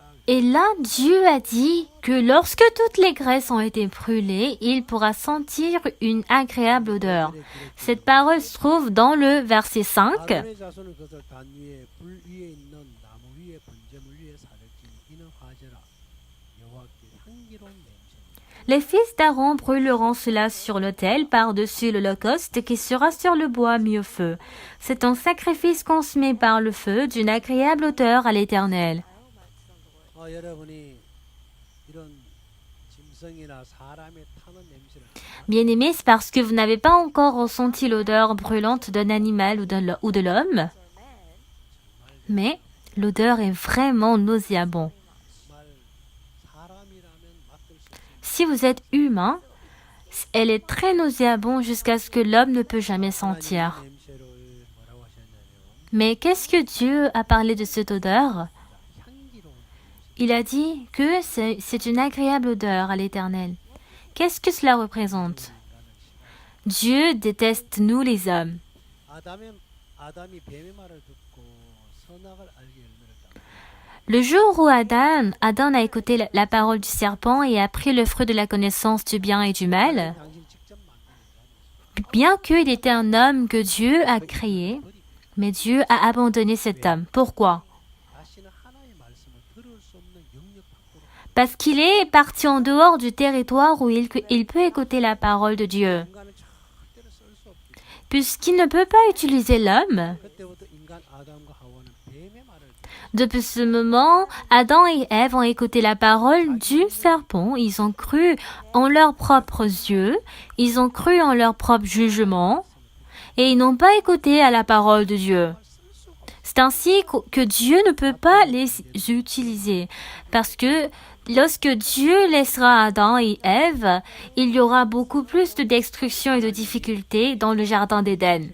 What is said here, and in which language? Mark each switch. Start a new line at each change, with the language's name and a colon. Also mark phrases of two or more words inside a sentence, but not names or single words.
French: Et là, Dieu a dit que lorsque toutes les graisses ont été brûlées, il pourra sentir une agréable odeur. Cette parole se trouve dans le verset 5.
Korean: 아론의 자손은 그것을 단 위에 불 위에 있는 나무 위에 번제물 위에 살을 지니 이는 화제라 여호와께 향기로운 냄새.
French: Les fils d'Aaron brûleront cela sur l'autel par-dessus l'holocauste qui sera sur le bois mis au feu. C'est un sacrifice consumé par le feu d'une agréable odeur à l'Éternel.
Korean: 여러분이 이런 짐승이나 사람의 타는 냄새를
French: Bien-aimés, c'est parce que vous n'avez pas encore ressenti l'odeur brûlante d'un animal ou de l'homme. Mais l'odeur est vraiment nauséabonde.
Korean: 정말 사람이라면 맡을 수 있는
French: Si vous êtes humain, elle est très nauséabonde jusqu'à ce que l'homme ne peut jamais sentir.
Korean: 냄새를 뭐라고 하셨냐면
French: Mais qu'est-ce que Dieu a parlé de cette odeur?
Korean: 향기로운
French: Il a dit que c'est une agréable odeur à l'Éternel. Qu'est-ce que cela représente? Dieu déteste nous les hommes.
Korean: 아담이 뱀의 말을 듣고 선악을 알게 열매를 따.
French: Le jour où Adam a écouté la parole du serpent et a pris le fruit de la connaissance du bien et du mal,
Korean: 당신 직접 만든 인간이
French: bien qu'il était un homme que Dieu a créé, mais Dieu a abandonné cet homme. Pourquoi?
Korean: 다시는 하나님의 말씀을 들을 수 없는 영역 밖으로
French: Parce qu'il est parti en dehors du territoire où il peut écouter la parole de Dieu.
Korean: 인간을 절대로 쓸 수 없게.
French: Puisqu'il ne peut pas utiliser l'homme,
Korean: 그때부터 인간 아담과 하와는 뱀의 말을
French: depuis ce moment, Adam et Ève ont écouté la parole du serpent. Ils ont cru en leurs propres yeux, ils ont cru en leur propre jugement, et ils n'ont pas écouté à la parole de Dieu. C'est ainsi que Dieu ne peut pas les utiliser, parce que lorsque Dieu laissera Adam et Ève, il y aura beaucoup plus de destruction et de difficultés dans le jardin d'Éden.